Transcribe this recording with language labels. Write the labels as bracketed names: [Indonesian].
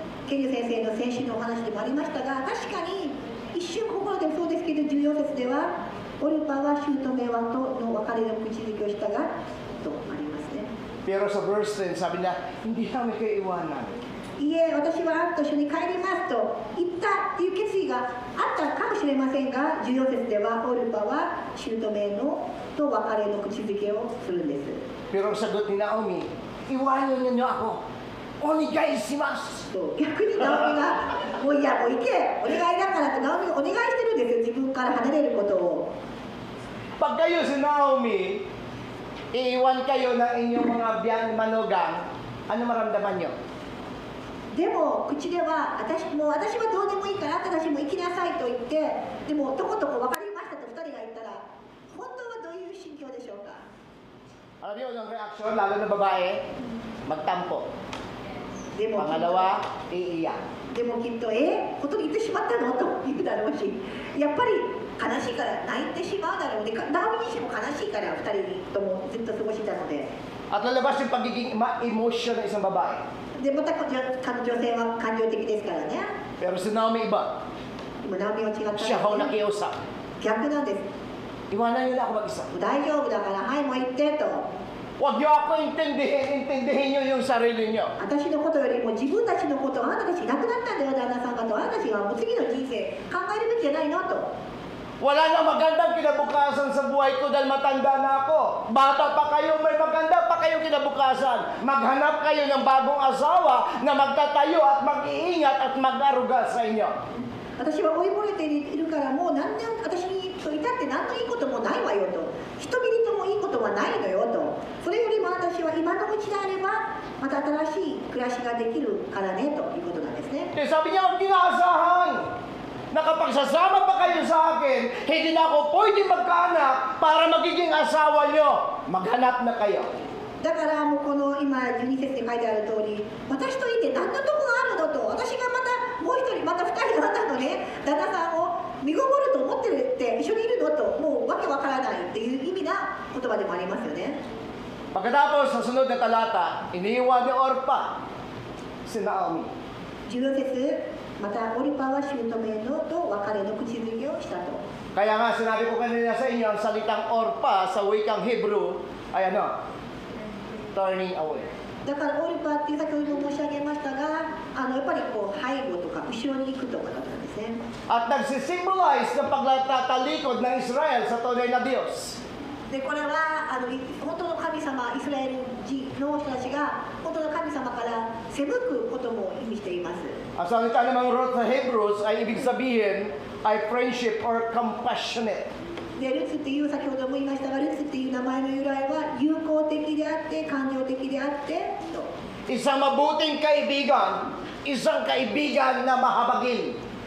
[Japanese] ケリュ先生の先週のお話でもありましたが、確かに一瞬心でもそうですけど、14節ではオルパは姑はとの別れの口づきをしたがとありますね。 [Filipino] Pero sa verse 10, sabi niya, hindi namin kayo iwanan. [Japanese] いいえ、私はあなたと一緒に帰りますと言ったという決意があったかもしれませんが、14節ではオルパは姑のと別れの口づけをするんです。 [Filipino] Pero ang sagot ni Naomi, iwanan niyo ako. [Japanese] Onegai shimasu. と逆にナオミがもういやもう行けお願いだからってナオミがお願いしてるんですよ、自分から離れることを。 [Filipino] Pag kayo si Naomi, iiwan kayo ng inyong mga biyan manugang, ano maramdaman nyo? [Japanese] でも口では私はどうでもいいからあんたたちも行きなさいと言って、でもとことこ分かりましたと2人が言ったら本当はどういう心境でしょうか。 [Filipino] Alam niyo yung reaction, lalo na babae, magtampo. [Japanese] でも [Filipino] Pangalawa, iiyak. [Japanese] でもきっと本当に言ってしまったのと言うだろうし、やっぱり悲しいから泣いてしまうだろうね。ナオミにしても悲しいから2人ともずっと過ごしたので。 [Filipino] At lalabas yung pagiging emotion ng isang babae. [Japanese] でまたこちら女性は感情的ですからね。 [Filipino] Pero si Naomi iba, [Japanese] でもナオミは違ったんです [Filipino] siya ho [Japanese] ね。 [Filipino] nakiusap. [Japanese] 逆なんです。 [Filipino] Iwanan niyo na ako mag-isa. [Japanese] 大丈夫だからはいもう行ってと。 [Filipino] Huwag niyo ako intindihin niyo yung sarili niyo. [Japanese] 私のことよりも自分たちのことをあなたたちいなくなったんだよ旦那さんがと、あなたたちはもう次の人生考えるべきじゃないのと。 [Filipino] Wala na magandang kinabukasan sa buhay ko dahil matanda na ako. Bata pa kayo, may maganda pa kayong kinabukasan. Maghanap kayo ng bagong asawa na magtatayo at mag-iingat at mag-aruga sa inyo. [Japanese] 私は追いぼれているからもう何年私にといたって何のいいこともないわよと。一ミリともいいことはないのよと。それよりも私は今のうちであればまた新しい暮らしができるからねということなんですね。 [Filipino] Eh, sabi niya, huwag kinaasahan. Nakapagsasama pa kayo sa akin, hindi na ako pwede magkaanak para magiging asawa niyo. Maghanap na kayo. [Japanese] だからもうこの今12節に書いてある通り、私といて何のとこがあるのと、私がまたもう一人また2人あなたのね旦那さんを身ごもると思ってるって一緒にいるのと、もうわけわからないっていう意味な言葉でもありますよね。 [Filipino] Pagkatapos, sa sunod na talata, iniwan ni Orpah si Naomi. [Japanese] 14節、またオリパは姑のと別れの口づけをしたと。 [Filipino] Kaya nga sinabi ko kanina sa inyo, ang salitang Orpah sa wikang Hebrew ay ano? [English] Turning away. [Japanese] だからオリパって先ほど申し上げましたが、やっぱりこう背後とか後ろに行くとかだったんですね。 [Filipino] At nagsisimbolize ng pagtatalikod ng Israel sa tunay na Diyos. [Japanese] でこれは本当の神様イスラエル人の人たちが本当の神様から背くことも意味しています。 [Filipino] Ang salita namang root sa Hebrews ay ibig sabihin ay [English] friendship or compassionate. [Japanese] でルツっていう先ほども言いましたが、ルツっていう名前の由来は友好的であって感情的であってと。 [Filipino] Isang mabuting kaibigan, isang kaibigan na mahabagin.